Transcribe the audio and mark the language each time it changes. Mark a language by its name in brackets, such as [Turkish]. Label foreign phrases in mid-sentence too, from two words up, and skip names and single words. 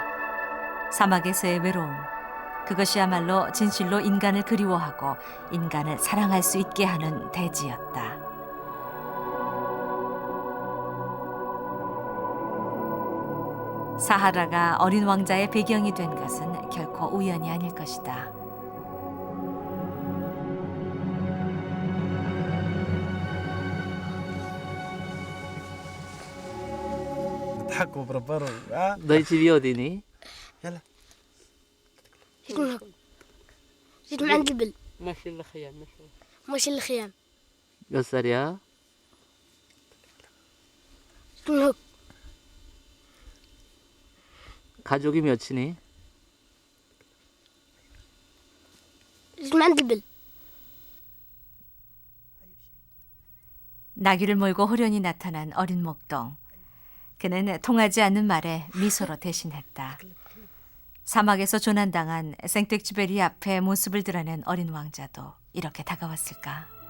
[Korean] 사막에서의 외로움, 그것이야말로 진실로 인간을 그리워하고 인간을 사랑할 수 있게 하는 대지였다. 사하라가 어린 왕자의 배경이 된 것은 결코 우연이 아닐 것이다. [Arabic] نضحكوا بربروا ها [Korean] 너희 집이 어디니? [Arabic] يلا جيت من عند البل ماشي الخيام ماشي الخيام [Korean] 몇 살이야? [Arabic] جيت من هوك [Korean] 가족이 몇이니? [Arabic] جيت من عند البل [Korean] 나귀를 몰고 호련히 나타난 어린 목동. 그는 통하지 않는 말에 미소로 대신했다. 사막에서 조난당한 생텍쥐페리 앞에 모습을 드러낸 어린 왕자도 이렇게 다가왔을까?